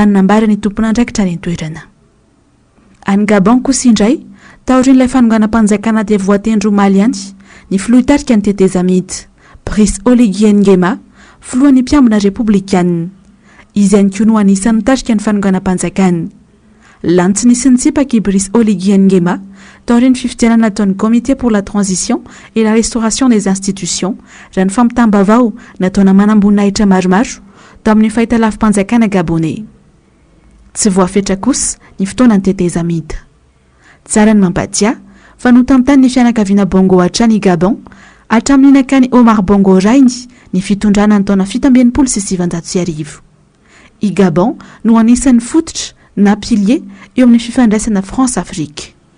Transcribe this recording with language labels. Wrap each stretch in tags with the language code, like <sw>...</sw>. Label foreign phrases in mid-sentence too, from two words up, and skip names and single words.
<mg>ny nambara ny tompona andraikitra ny antoerana any Gabon kosa indray taorian'ilay fanonganam-panjakana dia voatendro omaly any ny filoha hitarika ny teteza mity Brice Oligui Nguema filohan'ny mpiambina republikana izy ihany koa no anisan'ny mitarika ny fanonganam-panjakana lany tsy nisy nitsipaka i Brice Oligui Nguema taorian'ny fifidianana nataon'ny comité pour la transition et la restauration des institutions raha ny fampitambavao nataona manambonahitra maromaro tao amin'ny fahitalavim-panjakana gabonais tsy voafetra kosa ny fotoana ny teteza mita tsara ny mampatia fa notamtany ny fianakaviana Bongo hatrany Gabon hatramin'ny nakany Omar Bongo Rainy ny fitondrana ny taona 1790 i Gabon no anisan'ny fototra na pilier eo amin'ny fifandraisana France-Afrique</mg>